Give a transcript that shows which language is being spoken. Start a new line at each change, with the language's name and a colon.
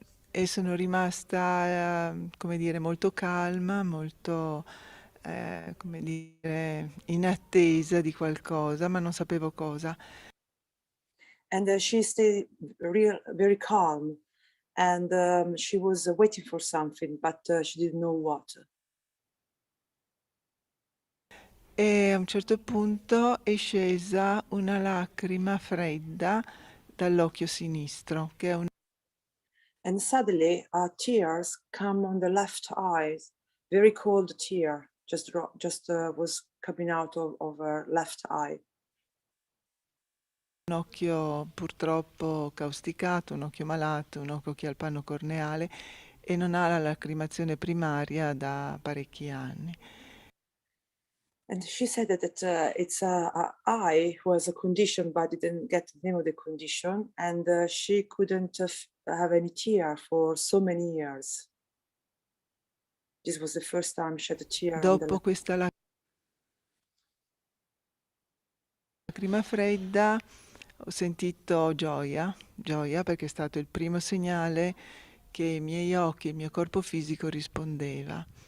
Italian: E sono rimasta, come dire, molto calma, molto, come dire, in attesa di qualcosa, ma non sapevo cosa.
English: And she stayed very calm, and she was waiting for something, but she didn't know what.
Italian: E a un certo punto è scesa una lacrima fredda dall'occhio sinistro, che è un
English: And suddenly, tears come on the left eyes, very cold tear, just was coming out of her left eye.
Italian: un occhio purtroppo causticato, un occhio malato, un occhio che ha il panno corneale e non ha la lacrimazione primaria da parecchi anni.
English: And she said that it's a eye who has a condition, but didn't get the name of the condition, and she couldn't have any tear for so many years. This was the first time she had a tear on the
Italian: Dopo questa lacrima fredda ho sentito gioia perché è stato il primo segnale che i miei occhi e il mio corpo fisico rispondeva.